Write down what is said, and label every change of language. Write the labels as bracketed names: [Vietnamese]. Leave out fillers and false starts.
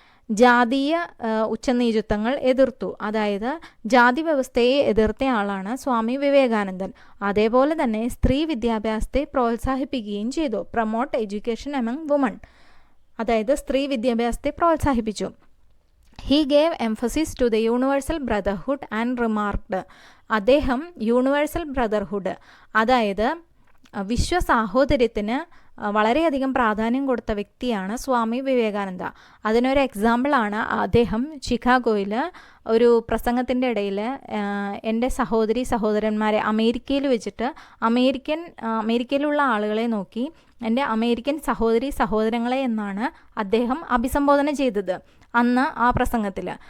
[Malayalam] ജാതീയ ഉച്ചനീചത്വങ്ങൾ എതിർത്തു. അതായത് ജാതി വ്യവസ്ഥയെ എതിർത്ത ആളാണ് സ്വാമി വിവേകാനന്ദൻ. അതേപോലെ തന്നെ സ്ത്രീ വിദ്യാഭ്യാസത്തെ പ്രോത്സാഹിപ്പിക്കുകയും ചെയ്തു. [English] promote education among women, [Malayalam] അതായത് സ്ത്രീ വിദ്യാഭ്യാസത്തെ പ്രോത്സാഹിപ്പിച്ചു. [English] He gave emphasis to the universal brotherhood and remarked. [Malayalam] അദ്ദേഹം യൂണിവേഴ്സൽ ബ്രദർഹുഡ്, അതായത് വിശ്വസാഹോദര്യത്തിന് വളരെയധികം പ്രാധാന്യം കൊടുത്ത വ്യക്തിയാണ് സ്വാമി വിവേകാനന്ദ. അതിനൊരു എക്സാമ്പിളാണ് അദ്ദേഹം ചിക്കാഗോയിൽ ഒരു പ്രസംഗത്തിൻ്റെ ഇടയിൽ എൻ്റെ സഹോദരി സഹോദരന്മാരെ അമേരിക്കയിൽ വെച്ചിട്ട് അമേരിക്കയിലുള്ള ആളുകളെ നോക്കി എൻ്റെ അമേരിക്കൻ സഹോദരി സഹോദരങ്ങളെ എന്നാണ് അദ്ദേഹം അഭിസംബോധന ചെയ്തത് അന്ന് ആ പ്രസംഗത്തിൽ.